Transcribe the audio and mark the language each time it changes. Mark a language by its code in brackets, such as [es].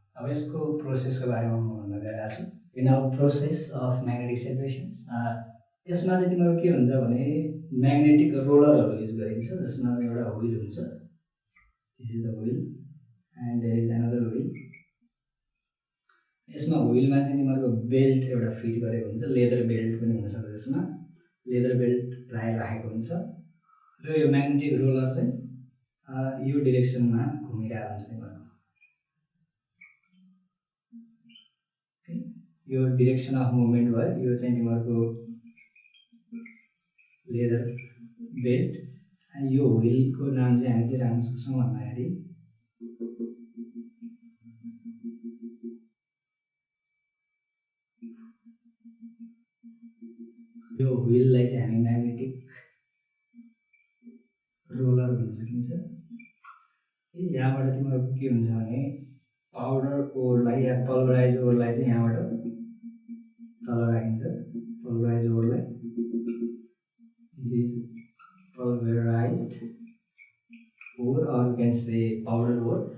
[ne] अब यसको प्रोसेसको बारेमा म भन्न गइरहेको छु। [en] in a process of magnetic separations, [ne] यसमा चाहिँ तिम्रो के हुन्छ भने म्याग्नेटिक रोलरहरू युज गरिन्छ, जसमा एउटा व्हील हुन्छ। [en] This is the wheel and there is another wheel. [ne] यसमा व्हीलमा चाहिँ तिमीहरूको बेल्ट एउटा फिट गरेको हुन्छ, लेदर बेल्ट पनि हुनसक्छ। यसमा लेदर बेल्ट प्रायः राखेको हुन्छ र यो म्याग्नेटिक रोलर चाहिँ यो डिरेक्सनमा घुमिरहेको हुन्छ तिमीहरूको। यो [en] direction of movement [ne] भयो। यो चाहिँ तिमीहरूको लेदर बेल्ट। यो व्हीलको नाम चाहिँ हामी के राख्न सक्छौँ भन्दाखेरि यो व्हीललाई चाहिँ हामी म्याग्नेटिक रोलर भन्न सकिन्छ। यहाँबाट तिम्रो के हुन्छ भने पाउडर ओरलाई या पल्भराइज ओरलाई चाहिँ यहाँबाट तल राखिन्छ। पल्भराइज ओरलाई [en] This is pulverized ore or you can say powder ore।